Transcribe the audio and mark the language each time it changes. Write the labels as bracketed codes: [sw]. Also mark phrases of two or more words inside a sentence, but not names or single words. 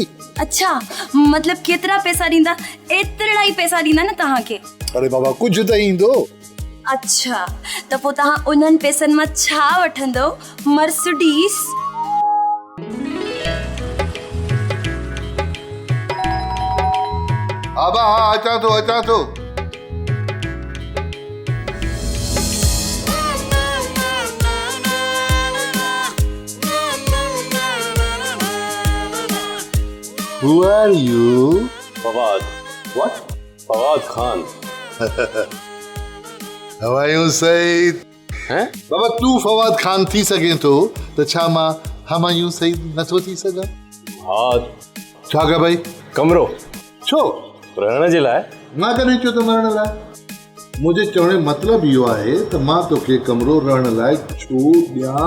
[sd] अच्छा मतलब केतिरा पैसा ॾींदा? एतिरा ई पैसा ॾींदा न तव्हांखे? अरे बाबा कुझु त ईंदो। अच्छा त पोइ तव्हां उन्हनि पैसनि मां छा वठंदो? मर्सिडीज़? बाबा हाँ अचां थो। [en] Who are you? [sd] फवाद। What? फवाद खान। [en] How are you, Said? [sd] हैं? बाबा तू फवाद खान थी सघे थो त छा मां हमायूं सईद नथो थी सघां? फवाद छा कयो भाई? कमरो छो? रहण जे लाइ। मां कॾहिं चयो त मरण लाइ? मुंहिंजे चवण जो मतिलबु इहो आहे त मां तोखे कमरो रहण लाइ छो ॾियां?